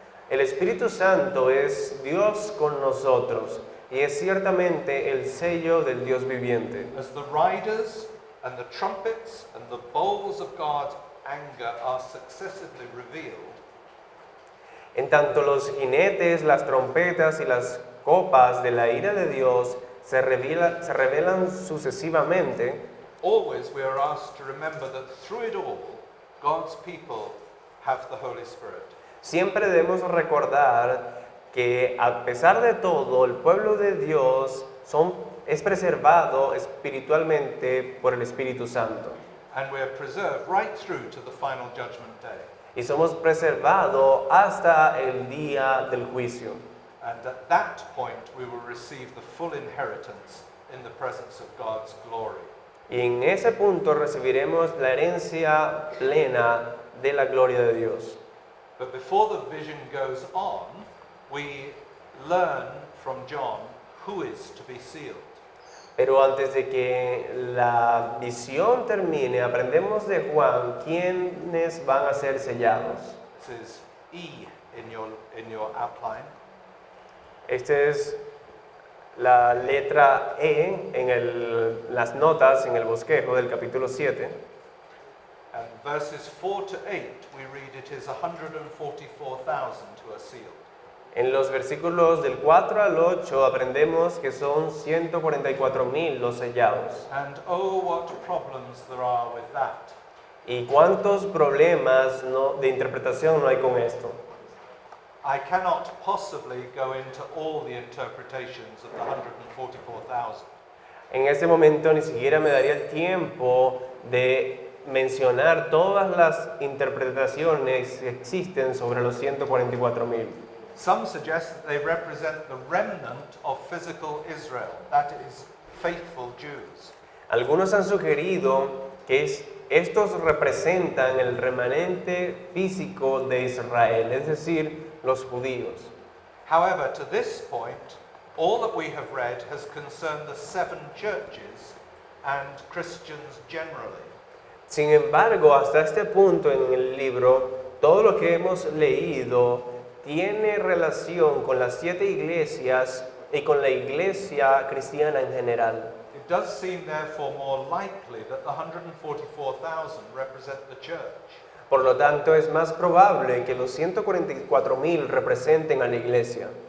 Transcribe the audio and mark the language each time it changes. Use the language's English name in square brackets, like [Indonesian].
[Spanish] El Espíritu Santo es Dios con nosotros y es ciertamente el sello del Dios viviente. [English] As the riders and the trumpets and the bowls of God's anger are successively revealed, [Spanish] En tanto los jinetes, las trompetas y las copas de la ira de Dios se revelan sucesivamente, [English] always we are asked to remember that through it all, God's people have the Holy Spirit. [Spanish] siempre debemos recordar que a pesar de todo, el pueblo de Dios es preservado espiritualmente por el Espíritu Santo. [English] And we are preserved right through to the final judgment day. [Spanish] Y somos preservados hasta el día del juicio. [English] And at that point, we will receive the full inheritance in the presence of God's glory. [Spanish] Y en ese punto recibiremos la herencia plena de la gloria de Dios. [English] But before the vision goes on, we learn from John who is to be sealed. [Spanish] Pero antes de que la visión termine, aprendemos de Juan quiénes van a ser sellados. [English] This is E in your outline. [Spanish] Esta es la letra E en las notas, en el bosquejo del capítulo 7. [English] And verses 4 to 8, we read it is 144,000 who are sealed. [Spanish] En los versículos del 4 al 8 aprendemos que son 144,000 los sellados. [English] And oh, what problems there are with that. [Spanish] ¿Y cuántos problemas de interpretación no hay con esto? [English] I cannot possibly go into all the interpretations of the 144,000. [Spanish] En este momento ni siquiera me daría el tiempo de mencionar todas las interpretaciones que existen sobre los 144,000. [English] Some suggest that they represent the remnant of physical Israel, that is, faithful Jews. [Spanish] Algunos han sugerido que estos representan el remanente físico de Israel, es decir, los judíos. [English] However, to this point, all that we have read has concerned the 7 churches and Christians generally. [Spanish] Sin embargo, hasta este punto en el libro, todo lo que hemos leído tiene relación con las 7 iglesias y con la iglesia cristiana en general. [English] It does seem therefore more likely that the 144,000 represent the church. [Spanish] Por lo tanto, es más probable que los 144,000 representen a la iglesia.